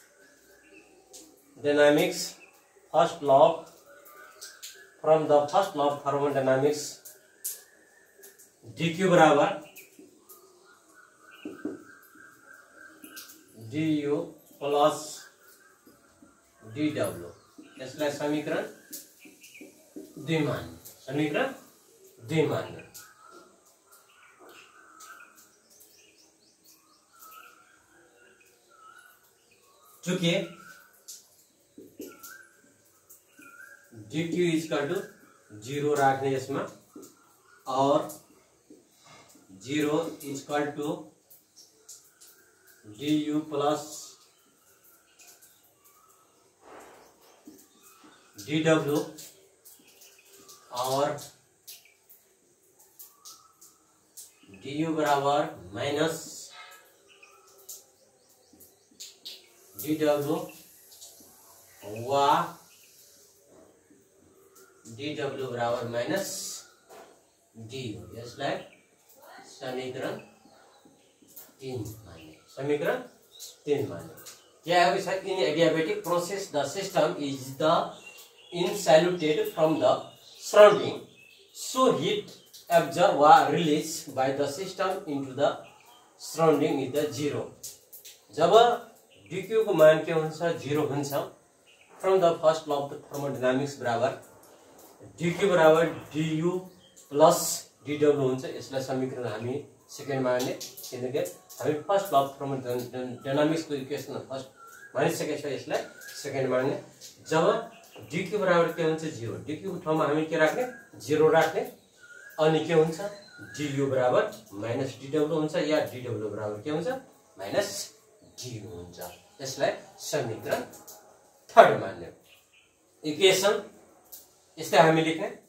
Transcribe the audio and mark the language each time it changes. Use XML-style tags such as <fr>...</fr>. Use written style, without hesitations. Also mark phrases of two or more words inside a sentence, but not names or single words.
<en>dynamics, first law, from the first law of thermodynamics, dq</en> <ne>बराबर du प्लस dw, यसलाई समीकरण 2 मान्ने,</ne> <en>समीकरण 2 मान्ने।</en> <ne>चूंकि dq</ne> <en>equal to</en> <ne>0 राख्ने यसमा और</ne> <en>0 equal to du plus</en> <ne>dw और du बराबर माइनस dw वा dw बराबर माइनस du, यसलाई समीकरण 3 मान्ने, समीकरण 3 मान्ने।</ne> <hi>क्या है सर?</hi> <en>in adiabatic process the system is the insulated from the surrounding, so heat absorbed or released by the system into the surrounding is the 0।</en> <ne>जब dq को मान के हुन्छ 0 हुन्छ,</ne> <en>from the first law of thermodynamics</en> <ne>बराबर dq बराबर du प्लस dw हुन्छ, यसलाई समीकरण हामी सेकेन्ड मान्ने, किनकि हामी</ne> <en>first law of thermodynamics</en> <ne>को इक्वेसन फर्स्ट मानिसकेको छ, यसलाई सेकेन्ड मान्ने। जब dq बराबर के हुन्छ 0, dq को ठाउँमा हामी के राख्ने 0 राख्ने, अनि के हुन्छ du बराबर माइनस dw हुन्छ, या dw बराबर के हुन्छ माइनस du हुन्छ, यसलाई समीकरण 3 मान्ने। इक्वेसन यस्तै हामी लेख्ने।</ne>